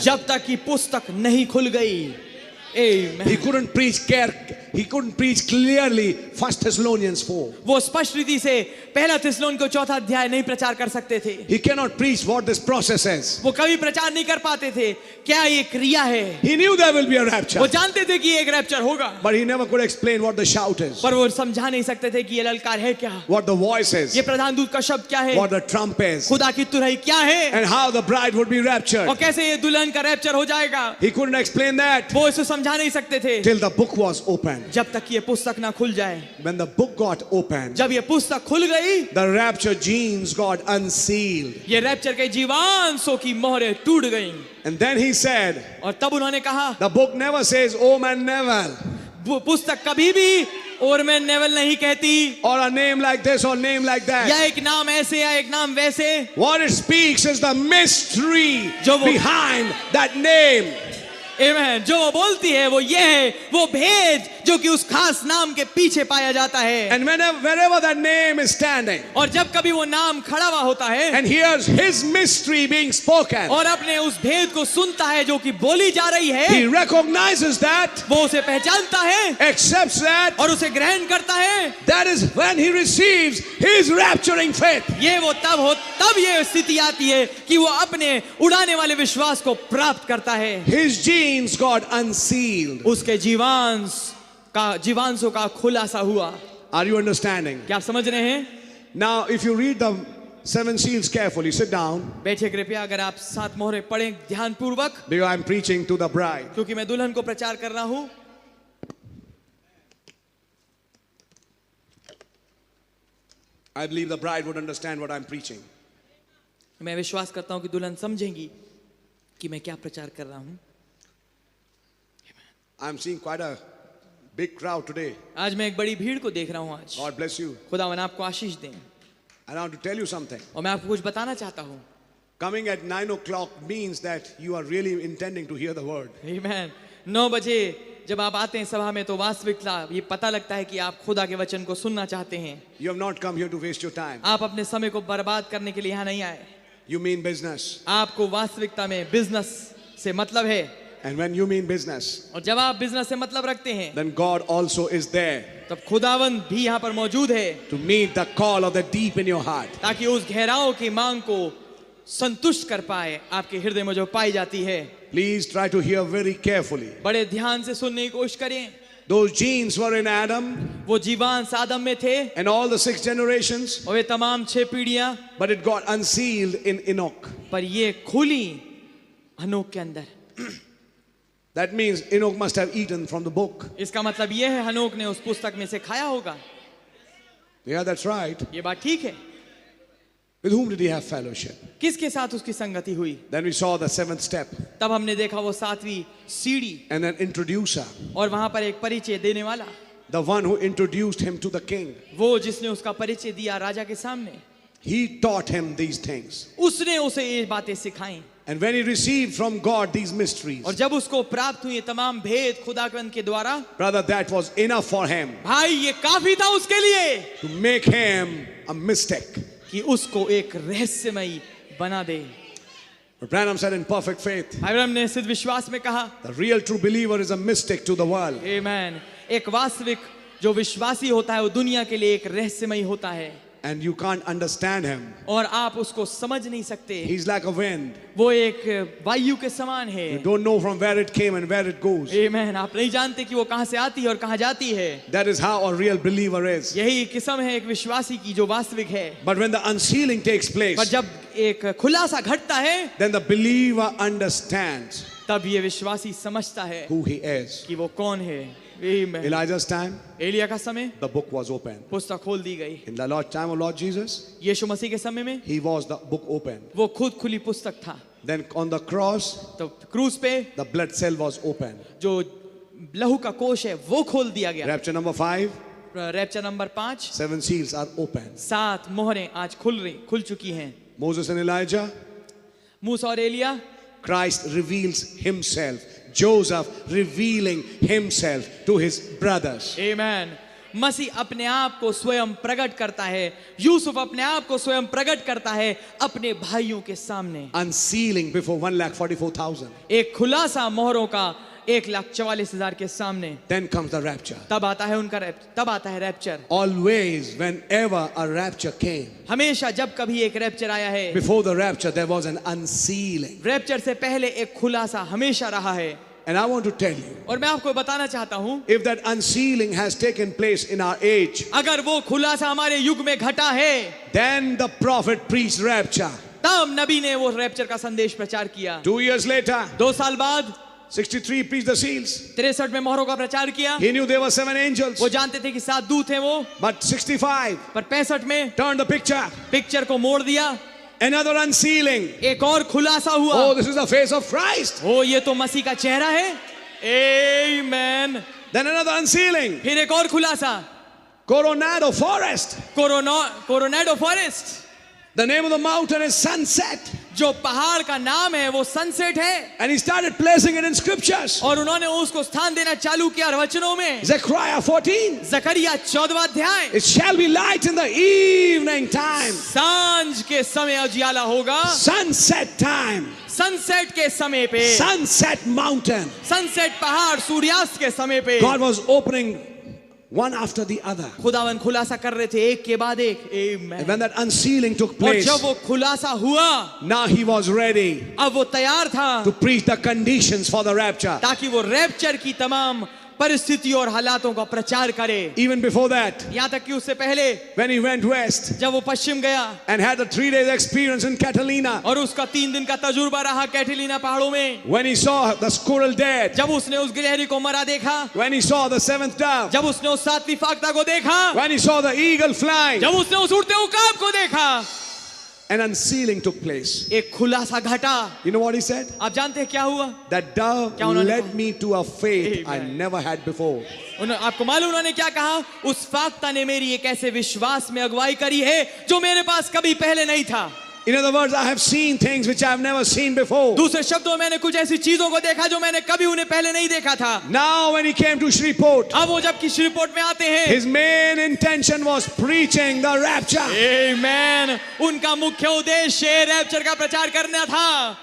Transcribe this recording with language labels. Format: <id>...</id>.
<hi>जब तक कि पुस्तक नहीं खुल गई।</hi> <en>Amen. He couldn't preach clearly 1 Thessalonians 4.</en> <hi>वो स्पष्ट रीति से पहला थिस्सलुनीके को चौथा अध्याय नहीं प्रचार कर सकते थे।</hi> <en>He cannot preach what this process is.</en> <hi>वो कभी प्रचार नहीं कर पाते थे क्या ये क्रिया है।</hi> <en>He knew there will be a rapture,</en> <hi>वो जानते थे कि एक रैप्चर होगा,</hi> <en>but he never could explain what the shout is,</en> <hi>पर वो समझा नहीं सकते थे कि ये ललकार है क्या,</hi> <en>what the voice</en> <hi>ये</hi> <en>is,</en> <hi>प्रधान दूत का शब्द क्या है,</hi> <en>what the trump is,</en> <hi>खुदा की तुरही क्या है,</hi> <en>and how the bride would be raptured.</en> <hi>और कैसे ये दुल्हन का रैप्चर हो जाएगा।</hi> <en>He couldn't explain that</en> <hi>वो इसे समझा नहीं सकते थे</hi> <en>till the book was opened.</en> <hi>जब तक ये पुस्तक ना खुल जाए।</hi> <en>When the book got opened,</en> <hi>जब ये पुस्तक खुल गई,</hi> <en>the rapture genes got unsealed.</en> <hi>ये रैप्चर के जीवांशों की मोहरें टूट गईं।</hi> <en>And then he said,</en> <hi>और तब उन्होंने कहा,</hi> <en>the book never says, oh man, never,</en> <hi>वो पुस्तक कभी भी और मैं नेवल नहीं कहती,</hi> <en>or a name like this or name like</en> <hi>या</hi> <en>that.</en> <hi>एक नाम ऐसे या एक नाम वैसे।</hi> <en>What it speaks is the mystery</en> <hi>जो वो-</hi> <en>behind that name.</en> <hi>आमेन, जो वो बोलती है वो ये है, वो भेद जो कि उस खास नाम के पीछे पाया जाता है।</hi> <en>And wherever that name is standing</en> <hi>और जब कभी वो नाम खड़ा हुआ होता है</hi> <en>and hears his mystery being spoken,</en> <hi>और अपने उस भेद को सुनता है जो कि बोली जा रही है,</hi> <en>he recognizes that,</en> <hi>वो उसे पहचानता है</hi> <en>accepts that.</en> <hi>और उसे ग्रहण करता है।</hi> <en>That is when he receives his rapturing faith.</en> <hi>ये वो तब ये स्थिति आती है कि वो अपने उड़ाने वाले विश्वास को प्राप्त करता है।</hi> <en>His genes got unsealed.</en> <hi>उसके जीवांशों का खुलासा हुआ।</hi> <en>Are you understanding?</en> <hi>क्या आप समझ रहे हैं?</hi> <en>Now, if you read the 7 seals carefully, sit down,</en> <hi>बैठिए कृपया, अगर आप 7 मोहरें पढ़ें ध्यान पूर्वक,</hi> <en>because I'm preaching to the bride.</en> <hi>क्योंकि मैं दुल्हन को प्रचार कर रहा हूं।</hi> <en>I believe the bride would understand what I'm preaching.</en> <hi>मैं विश्वास करता हूं कि दुल्हन समझेंगी कि मैं क्या प्रचार कर रहा हूं।</hi> <en>I'm seeing quite a big crowd today.</en> <hi>आज मैं एक बड़ी भीड़ को देख रहा हूं आज।</hi> <en>God bless you.</en> <hi>खुदावन आपको आशीष दें।</hi> <en>I want to tell you something.</en> <hi>और मैं आपको कुछ बताना चाहता हूं।</hi> <en>Coming at 9 o'clock means that you are really intending to hear the word.</en> <hi>आमीन। 9 बजे जब आप आते हैं सभा में तो वास्तविकता ये पता लगता है कि आप खुदा के वचन को सुनना चाहते हैं।</hi> <en>You have not come here to waste your time.</en> <hi>आप अपने समय को बर्बाद करने के लिए यहाँ नहीं आए।</hi> <en>You mean business.</en> <hi>आपको वास्तविकता में बिजनेस से मतलब है।</hi> <en>And when you mean business,</en> <hi>और जब आप बिजनेस से मतलब रखते हैं</hi> <en>then God also is there</en> <hi>तब खुदावन भी यहाँ पर मौजूद है</hi> <en>to meet the call of the deep in your heart.</en> <hi>ताकि उस गहराओं की मांग को संतुष्ट कर पाए आपके हृदय में जो पाई जाती है।</hi> <en>Please try to hear very carefully.</en> <hi>बड़े ध्यान से सुनने की कोशिश करें।</hi> <en>Those genes were in Adam</en> <hi>वो जीवांश आदम में थे</hi> <en>and all the 6 generations,</en> <hi>और वे तमाम 6 पीढ़ियां,</hi> <en>but it got unsealed in Enoch.</en> <hi>पर ये खुली हनोक के अंदर।</hi> <en>That means Enoch must have eaten from the book.</en> <hi>इसका मतलब ये है हनोक ने उस पुस्तक में से खाया होगा।</hi> <en>Yeah, that's right.</en> <hi>ये बात ठीक है।</hi> <en>With whom did he have fellowship?</en> <hi>किसके साथ उसकी संगति हुई?</hi> <en>Then we saw the seventh step,</en> <hi>तब हमने देखा वो 7वीं सीढ़ी,</hi> <en>and an introducer,</en> <hi>और वहां पर एक परिचय देने वाला,</hi> <en>the one who introduced him to the king.</en> <hi>वो जिसने उसका परिचय दिया राजा के सामने,</hi> <en>He taught him these things.</en> <hi>उसने उसे ये बातें सिखाई।</hi> <en>And when he received from God these mysteries,</en> <hi>और जब उसको प्राप्त हुई ये तमाम भेद खुदावंद के द्वारा,</hi> <en>brother, that was enough for him</en> <hi>भाई ये काफी था उसके लिए</hi> <en>to make him a mystic.</en> <hi>कि उसको एक रहस्यमयी बना दे।</hi> <en>But Branham said in perfect faith,</en> <hi>Abraham ने सिद्ध विश्वास में कहा,</hi> <en>the real true believer is a mystic to the world.</en> <hi>आमेन, एक वास्तविक जो विश्वासी होता है वो दुनिया के लिए एक रहस्यमयी होता है,</hi> <en>And you can't understand him.</en> <hi>और आप उसको समझ नहीं सकते।</hi> <en>He's like a wind.</en> <hi>वो एक वायु के समान है।</hi> <en>You don't know from where it came and where it goes.</en> <hi>आमेन, आप नहीं जानते कि वो कहां से आती है और कहां जाती है।</hi> <en>That is how a real believer is.</en> <hi>यही किस्म है एक विश्वासी की जो वास्तविक है।</hi> <en>But when the unsealing takes place,</en> <hi>पर जब एक खुलासा घटता है,</hi> <en>then the believer understands</en> <hi>तब ये विश्वासी समझता है</hi> <en>who he is.</en> <hi>कि वो कौन है। आमेन।</hi> <en>Elijah's time,</en> <hi>एलिया का समय,</hi> <en>the book was open.</en> <hi>पुस्तक खोल दी गई।</hi> <en>In the Lord time of Lord Jesus,</en> <hi>यीशु मसीह के समय में</hi> <en>he was the book open.</en> <hi>वो खुद खुली पुस्तक था।</hi> <en>Then on the cross,</en> <hi>तो क्रूस पे</hi> <en>the blood cell was open.</en> <hi>जो लहू का कोश है वो खोल दिया गया।</hi> <en>Rapture number 5,</en> <hi>rapture number 5,</hi> <en>7 seals are open.</en> <hi>7 मोहरें आज खुल चुकी हैं।</hi> <en>Moses and Elijah,</en> <hi>मूसा और Elia,</hi> <en>Christ reveals himself. Joseph revealing himself to his brothers.</en> <hi>आमेन, मसीह अपने आप को स्वयं प्रकट करता है। यूसुफ अपने आप को स्वयं प्रकट करता है अपने भाइयों के सामने।</hi> <en>Unsealing before 1,44,000.</en> <hi>एक खुलासा मोहरों का 1,44,000 के सामने।</hi> <en>Then comes the rapture.</en> <hi>तब आता है rapture.</hi> <en>Always, whenever a rapture came,</en> <hi>हमेशा जब कभी एक रैप्चर आया है,</hi> <en>before the rapture there was an unsealing.</en> <hi>Rapture से पहले एक खुलासा हमेशा रहा है।</hi> <en>And I want to tell you,</en> <hi>और मैं आपको बताना चाहता हूं,</hi> <en>if that unsealing has taken place in our age,</en> <hi>अगर वो खुलासा हमारे युग में घटा है,</hi> <en>then the prophet preached rapture.</en> <hi>तब नबी ने वो रैप्चर का संदेश प्रचार किया।</hi> <en>2 years later,</en> <hi>2 साल बाद</hi> <en>63 preached the seals.</en> <hi>63 में मोहरों का प्रचार किया।</hi> <en>He knew there were 7 angels.</en> <hi>वो जानते थे कि 7 दूत हैं वो,</hi> <en>But 65</en> <hi>पर 65 में</hi> <en>turned the picture.</en> <hi>पिक्चर को मोड़ दिया।</hi> <en>Another unsealing.</en> <hi>एक और खुलासा हुआ।</hi> <en>Oh, this is the face of Christ.</en> <hi>ओ ये तो मसीह का चेहरा है। आमेन।</hi> <en>Then another unsealing.</en> <hi>फिर एक और खुलासा,</hi> <en>Coronado Forest.</en> <hi>Coronado forest,</hi> <en>The name of the mountain is Sunset.</en> <hi>जो पहाड़ का नाम है वो सनसेट है।</hi> <en>And he started placing it in scriptures.</en> <hi>और उन्होंने उसको स्थान देना चालू किया वचनों में।</hi> <en>Zechariah 14.</en> <hi>जकरिया 14वां अध्याय,</hi> <en>It shall be light in the evening time.</en> <hi>सांझ के समय उजियाला होगा।</hi> <en>Sunset time.</en> <hi>सनसेट के समय पे,</hi> <en>Sunset mountain.</en> <hi>सनसेट पहाड़ सूर्यास्त के समय पे</hi> <en>God was opening one after the other.</en> <hi>खुदावन खुलासा कर रहे थे एक के बाद एक।</hi> <en>And</en> <hi>amen.</hi> <en>when that unsealing took</en> <hi>और</hi> <en>place,</en> <hi>जब वो खुलासा हुआ,</hi> <en>now he was ready</en> <hi>अब वो तैयार था</hi> <en>to preach the conditions for the rapture.</en> <hi>ताकि वो रैप्चर की तमाम परिस्थितियों और हालातों का प्रचार करे।</hi> <en>Even before that,</en> <hi>यहाँ तक कि उससे पहले</hi> <en>when he went west</en> <hi>जब वो पश्चिम गया</hi> <en>and had a 3 days experience in Catalina,</en> <hi>और उसका 3 दिन का तजुर्बा रहा कैटलीना पहाड़ों में,</hi> <en>when he saw the squirrel dead,</en> <hi>जब उसने उस गिलहरी को मरा देखा,</hi> <en>when he saw the 7th dove,</en> <hi>जब उसने उस 7वीं फाख्ता को देखा,</hi> <en>when he saw the eagle flying,</en> <hi>जब उसने उस उड़ते उकाब को देखा,</hi> <en>an unsealing took place.</en> <hi>एक खुलासा घटा।</hi> <en>You know what he said?</en> <hi>आप जानते हैं क्या हुआ?</hi> <en>That dove</en> <hi>क्या उन्होंने</hi> <en>led</en> <hi>कहा?</hi> <en>me to a faith I Amen. never had before.</en> <hi>आपको मालूम उन्होंने क्या कहा? उस फाख्ता ने मेरी एक ऐसे विश्वास में अगुवाई करी है जो मेरे पास कभी पहले नहीं था।</hi> <en>In other words, I have seen things which I have never seen before.</en> <hi>दूसरे शब्दों में मैंने कुछ ऐसी चीजों को देखा जो मैंने कभी उन्हें पहले नहीं देखा था।</hi> <en>Now when he came to Shreveport,</en> <hi>अब वो जब कि श्रीपोर्ट में आते हैं,</hi> <en>his main intention was preaching the rapture.</en> <hi>आमेन, उनका मुख्य उद्देश्य रैप्चर का प्रचार करना था।</hi>